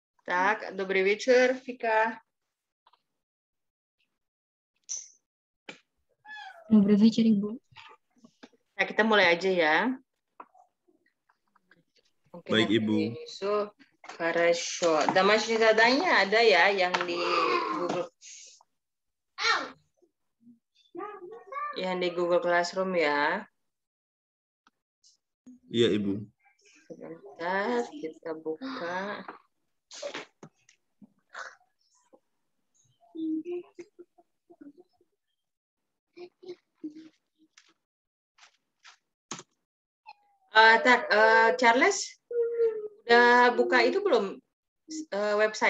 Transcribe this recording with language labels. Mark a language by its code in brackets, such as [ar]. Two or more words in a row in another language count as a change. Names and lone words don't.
[ru] Tak, добрый вечер, Vika. Добрый вечер, [id] Ibu. Nah, kita mulai aja ya. Mungkin Baik, nanti Ibu. So, [ru] хорошо. Домашнее задание [id] ada ya yang di Google. Yang di Google Classroom ya. Iya, Ibu. Sebentar, kita buka. Charles, udah buka itu belum website?